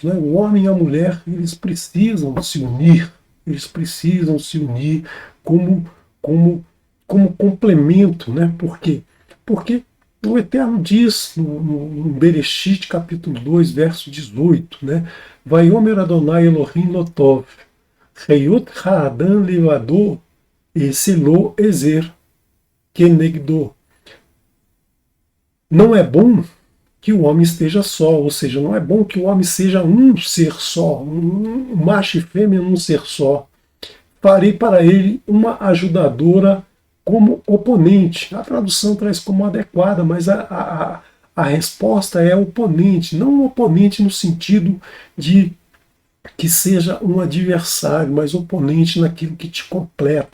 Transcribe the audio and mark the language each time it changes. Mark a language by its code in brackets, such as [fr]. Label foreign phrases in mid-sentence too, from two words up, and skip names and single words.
[pt] Né? O homem e a mulher, eles precisam se unir como complemento. Né? Por quê? Porque o Eterno diz no Bereshit, capítulo 2, verso 18, né? [he] ויאמר אדני אלהים לא טוב היות האדם לבדו אעשה לו עזר כנגדו. [pt] Não é bom que o homem esteja só, ou seja, não é bom que o homem seja um ser só, um macho e fêmea num ser só. Farei para ele uma ajudadora como oponente. A tradução traz como adequada, mas a resposta é oponente, não um oponente no sentido de que seja um adversário, mas oponente naquilo que te completa.